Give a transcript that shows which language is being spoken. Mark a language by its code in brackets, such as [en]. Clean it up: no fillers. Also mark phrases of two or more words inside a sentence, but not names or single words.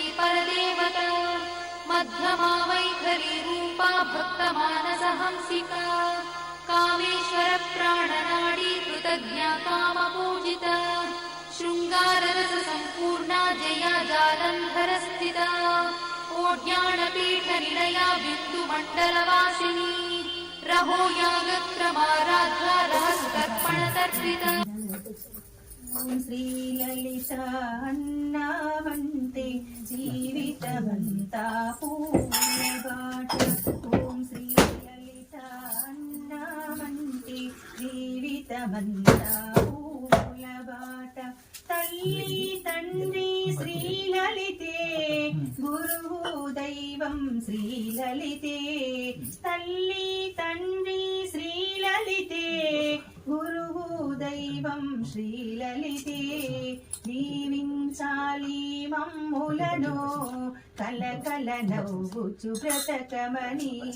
[sa] परदेवता मध्यमा वैखरी रूपा भक्तमानसहंसिका कामेश्वर प्राणनाडी कृतज्ञा कामपूजिता शृङ्गाररस सम्पूर्णा जया जालन्धरस्थिता ओड्याणपीठनिलया बिन्दुमण्डलवासिनी रहो यागक्रमाराध्या रहस्तर्पणतर्पिता [te] ఓం శ్రీ లలిత అన్నావంటే జీవితమంతా పూలబాట ఓం శ్రీ లలిత అన్నావంటే జీవితమంతా పూలబాట తల్లి తండ్రి శ్రీ లలితే గురువు దైవం శ్రీ లలితే తల్లి తండ్రి శ్రీ లలితే గురువు దైవం శ్రీలలితే దీవించాలి మమ్ములను కలకల నవ్వుచు బ్రతకమని